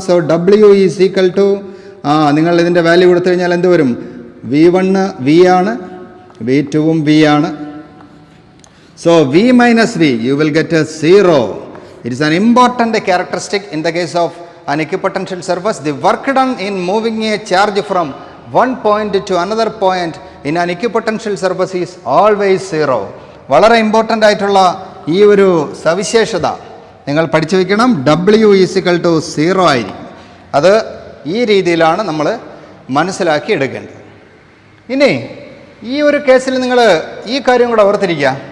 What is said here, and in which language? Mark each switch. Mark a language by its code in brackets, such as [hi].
[en] so W is equal to, [ml] നിങ്ങൾ ഇതിൻ്റെ value കൊടുത്തു കഴിഞ്ഞാൽ എന്ത് വരും? V1 V ആണ്, V2 V ആണ്. [en] So V minus V, you will get 0. It is an important characteristic in the case of an equipotential surface. The work done in moving a charge from one point to another point in an equipotential surface is always 0. [ml] വളരെ important ആയിട്ടുള്ള ഈ ഒരു സവിശേഷത നിങ്ങൾ പഠിച്ചു വയ്ക്കണം. [en] W is equal to 0 [ml] ആയിരിക്കും. അത് ഈ രീതിയിലാണ് നമ്മൾ മനസ്സിലാക്കി എടുക്കേണ്ടത്. ഇനി ഈ ഒരു കേസിൽ നിങ്ങൾ ഈ കാര്യം കൂടെ ഓർത്തിരിക്കുക.